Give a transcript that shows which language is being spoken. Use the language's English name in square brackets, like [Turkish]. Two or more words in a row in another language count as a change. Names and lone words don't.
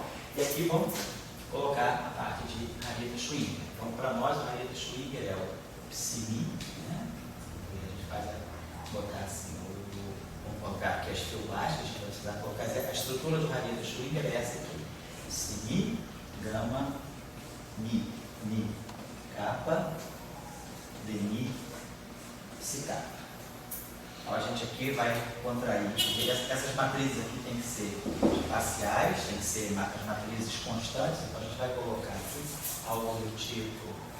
[Portuguese] E aqui vamos colocar a parte de Rayleigh-Schwinger. Então para nós o Rayleigh-Schwinger é o psi, né? E a gente vai botar assim, vamos colocar aqui as filmagens, a gente vai precisar colocar a estrutura do Rayleigh-Schwinger é essa aqui. Psi, gama, mi, kappa, dmi, psi kappa. Então a gente aqui vai contrair. Essas matrizes aqui tem que ser parciais, tem que ser as matrizes constantes, então a gente vai colocar aqui algo do tipo